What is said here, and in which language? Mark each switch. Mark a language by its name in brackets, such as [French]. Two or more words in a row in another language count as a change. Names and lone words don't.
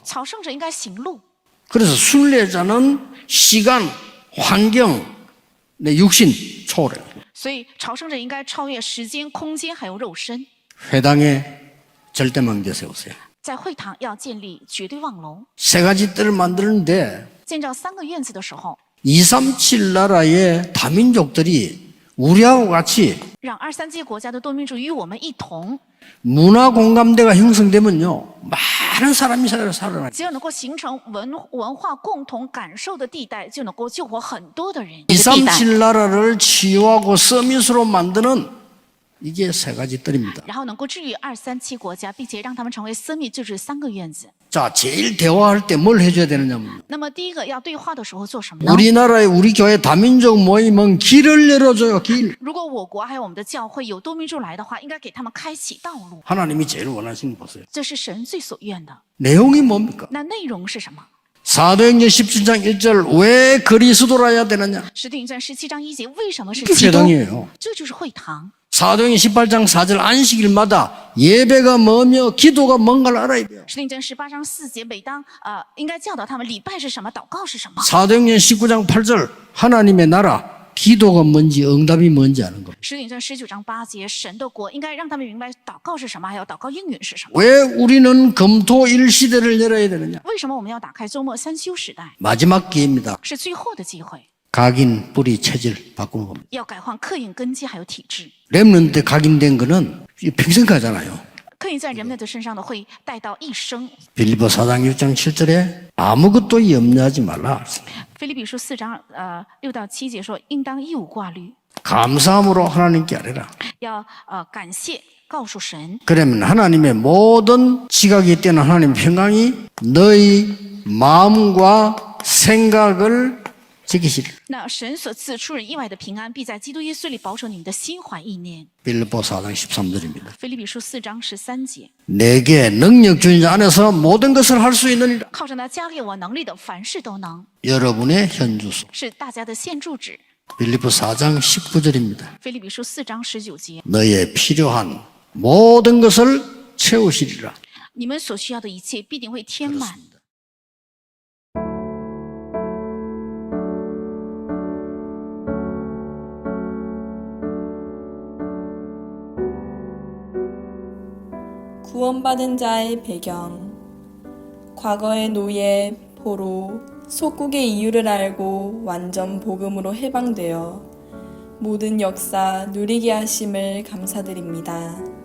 [Chinese] 朝圣者应该行路， [Korean] 그래서 순례자는 시간, 환경, 내 육신 초월해요. [Chinese] 所以朝圣者应该超越时间、空间还有肉身。 [Korean] 회당에 절대망대 세우세요. [Chinese] 在会堂要建立绝对望楼， [Korean] 세 가지 뜰을 만드는데 [Chinese] 建造3个院子的时候， [Korean] 237 나라의 다민족들이 우리하고 같이 [Chinese] 让237国家的多民族与我们一同， [Korean] 문화 공감대가 형성되면요 많은 사람이 살아나요. [Chinese] 只要能够形成文化共同感受的地带，就能够救活很多的人。地带， [Korean] 237 나라를 치유하고 서밋으로 만드는 이게 세 가지 뜰입니다. [Chinese] 然后能够治愈237国家，并且让他们成为私密，就是3个院子。 [Korean] 자, 제일 대화할 때 뭘 해줘야 되느냐면 [Chinese] 那么第一个要对话的时候做什么呢？ [Korean] 우리나라의 우리 교회 다민족 모임은 길을 열어줘요. 길. [Chinese] 如果我国还有我们的教会有多民族来的话，应该给他们开启道路， [Korean] 하나님이 제일 원하시는 거 보세요. [Chinese] 这是神最所愿的。 [Korean] 내용이 뭡니까? [Chinese] 那内容是什么？ [Korean] 사도행전 17장 1절 왜 그리스도라 해야 되느냐? [Chinese] 使徒行传17章1节为什么是 [Korean] 이게 [Chinese] 基督？ [Korean] 회당이에요. [Chinese] 这就是会堂。 [Korean] 사도행전 18장 4절 안식일마다 예배가 뭐며 기도가 뭔가를 알아야 돼요. [Chinese] 使徒行传18章4节，每当应该教导他们礼拜是什么，祷告是什么。 [Korean] 사도행전 19장 8절 하나님의 나라 기도가 뭔지 응답이 뭔지 아는 겁니다. [Chinese] 使徒行传19章8节，神的国应该让他们明白祷告是什么，还有祷告应允是什么。 [Korean] 왜 우리는 금토일 시대를 열어야 되느냐? [Chinese] 为什么我们要打开周末3休时代？ [Korean] 마지막 기회입니다. [Chinese] 是最后的机会， [Korean] 각인 뿌리 체질 바꾸는 겁니다. [Chinese] 要改换刻印根基还有体质。 [Korean] 렘넌트 각인된 거는 평생 가잖아요. [Chinese] 刻印在人们的身上的会带到一生。 [Korean] 빌립보 4장 6장 7절에 아무것도 염려하지 말라. [Chinese] 腓立比书4章6到7节说，应当一无挂虑， [Korean] 감사함으로 하나님께 아뢰라. [Chinese] 要感谢，告诉神。 [Korean] 그러면 하나님의 모든 지각이 뛰어난 하나님의 평강이 너희 마음과 생각을 지키시리라. [Chinese] 那神所赐出人意外的平安，必在基督耶稣里保守你们的心怀意念。 [Korean] 빌립보 4장 13절입니다. [Chinese] 腓立比书4章13节， [Korean] 내게 능력 주인 자 안에서 모든 것을 할 수 있느니라. [Chinese] 靠着那加给我能力的，凡事都能， [Korean] 여러분의 현주소. [Chinese] 是大家的现住址。 [Korean] 빌립보 4장 19절입니다. [Chinese] 腓立比书4章19节， [Korean] 너의 필요한 모든 것을 채우시리라. [Chinese] 你们所需要的一切必定会填满。 [Korean] 구원받은 자의 배경. 과거의 노예, 포로, 속국의 이유를 알고 완전 복음으로 해방되어 모든 역사 누리게 하심을 감사드립니다.